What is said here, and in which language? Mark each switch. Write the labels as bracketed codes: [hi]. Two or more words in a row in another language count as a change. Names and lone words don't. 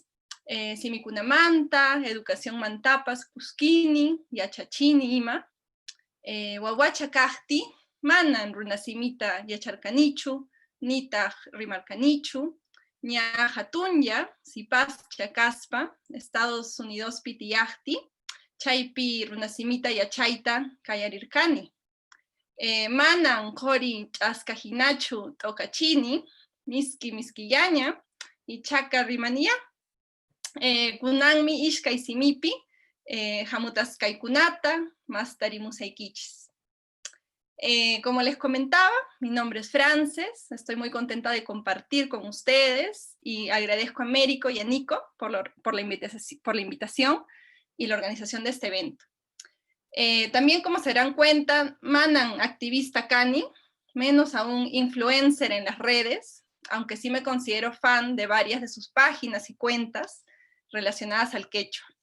[qu] simikunamanta, educación mantapas kuskini, yachachini ima, wawacha kaqti, manan runasimita yacharkanichu, nitaq rimarkanichu, ña hatunya sipascha kaspa, Estados Unidos tiyaqti, chaypi runasimita yachayta kayarirkani. Manan qori ch'askajinachu t'okachini, miskillaña, ichaka rimaniya, kunanmi ishkay simipi, hamutaskaykunata, mastarimusaykichis. [es] Como les comentaba, mi nombre es Frances, estoy muy contenta de compartir con ustedes y agradezco a Américo y a Nico por la invitación y la organización de este evento. También, como se darán cuenta, [qu] manan activista cani, [es] menos aún influencer en las redes, aunque sí me considero fan de varias de sus páginas y cuentas relacionadas al quechua.